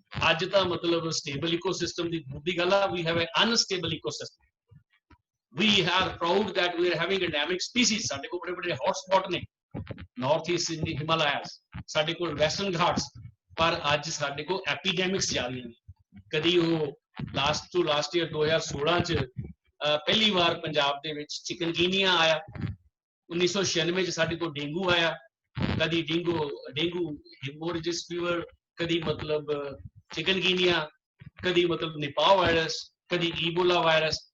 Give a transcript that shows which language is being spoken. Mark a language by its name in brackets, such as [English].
[Punjabi] ਅੱਜ ਤਾਂ ਮਤਲਬ stable ecosystem ਦੀ ਦੂਰ ਦੀ ਗੱਲ ਆ। [English] We have an unstable ecosystem. We are proud that we are having endemic species. [Punjabi] ਸਾਡੇ ਕੋਲ ਬੜੇ ਬੜੇ hot spot ਨੇ, [English] north east in the Himalayas, [Punjabi] ਸਾਡੇ ਕੋਲ western ghats, ਪਰ ਅੱਜ ਸਾਡੇ ਕੋਲ epidemics ਜਾ ਰਹੀਆਂ ਨੇ। ਕਦੀ ਉਹ ਲਾਸਟ ਈਅਰ 2016 ਚ ਪਹਿਲੀ ਵਾਰ ਪੰਜਾਬ ਦੇ ਵਿੱਚ ਚਿਕਨਗੀਨੀਆ ਆਇਆ। 1996 ਚ ਸਾਡੇ ਕੋਲ ਡੇਂਗੂ ਆਇਆ। ਕਦੀ ਡੇਂਗੂ ਹਿਮੋਰੇਜਿਸ ਫੀਵਰ, ਕਦੀ ਮਤਲਬ ਚਿਕਨਗੀਨੀਆ, ਕਦੀ ਮਤਲਬ ਨਿਪਾਹ ਵਾਇਰਸ, ਕਦੀ ਈਬੋਲਾ ਵਾਇਰਸ।